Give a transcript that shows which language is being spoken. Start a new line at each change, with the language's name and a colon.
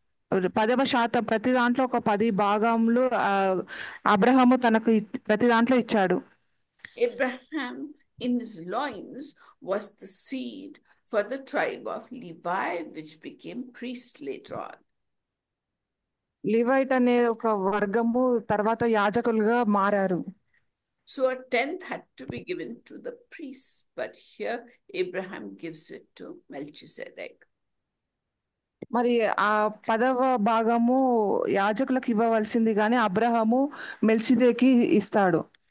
Telugu: 10% ప్రతి దాంట్లో ఒక 10 భాగంలో అబ్రహాము తనకు ప్రతి దాంట్లో ఇచ్చాడు.
English: Abraham in his loins was the seed for the tribe of Levi, which became priests later on.
Telugu: లివైట్ అనే ఒక వర్గము తర్వాత యాజకులుగా మారారు.
English: So a 10th had to be given to the priests, but here Abraham gives it to Melchizedek.
Telugu: మరి ఆ 10వ భాగము యాజకులకు ఇవ్వవలసింది కానీ అబ్రహాము మెల్కిసెదెకుకి ఇస్తాడు.